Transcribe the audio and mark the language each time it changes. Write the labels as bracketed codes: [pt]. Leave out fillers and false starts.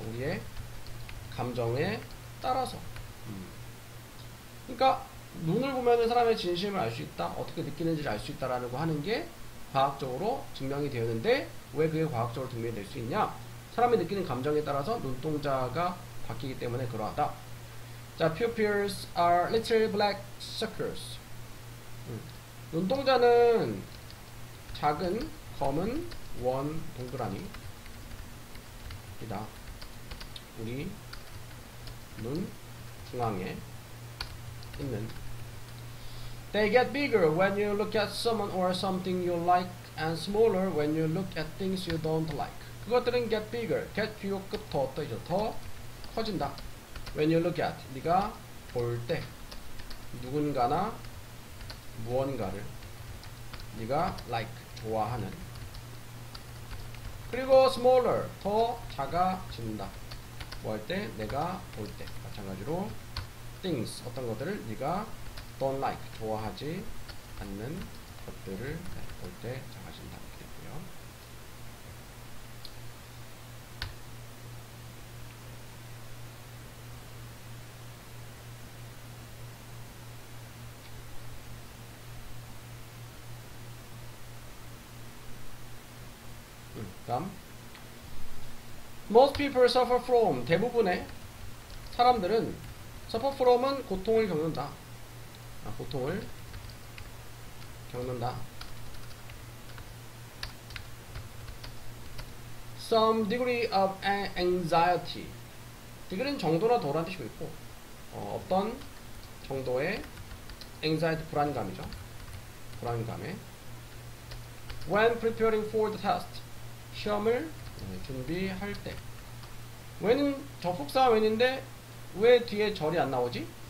[ko] 우리의 감정에 따라서. 그러니까 눈을 보면 사람의 진심을 알 수 있다. 어떻게 느끼는지를 알 수 있다라는 거 하는 게 과학적으로 증명이 되었는데 왜 그게 과학적으로 증명이 될 수 있냐? 사람이 느끼는 감정에 따라서 눈동자가 바뀌기 때문에 그러하다. [en] 자, pupils are little black circles. [ko] 눈동자는 작은 검은 원 동그라미이다. 우리 눈 중앙에 있는. [en] They get bigger when you look at someone or something you like and smaller when you look at things you don't like. [ko] 그것들은 [en] get bigger. [ko] get 비교급 더 커진다. [en] When you look at. [ko] 네가 볼 때 누군가나 무언가를 네가 like 좋아하는. 그리고 smaller 더 작아진다. 뭐 할 때? 내가 볼 때. 마찬가지로 things 어떤 것들을 네가 [en] don't like [ko] 좋아하지 않는 것들을 볼 때 작아진다. 이렇게 되고요. [en] 다음 Most people suffer from. [ko] 대부분의 사람들은 [en] suffer from [ko] 은 고통을 겪는다. 고통을 겪는다. [en] Some degree of anxiety. [ko] degree는 정도나 도라는 뜻이고 있고 어떤 정도의 anxiety 불안감이죠. 불안감에 [en] when preparing for the test. [ko] 시험을 준비할 때. when은 접속사 when인데 왜 뒤에 절이 안 나오지?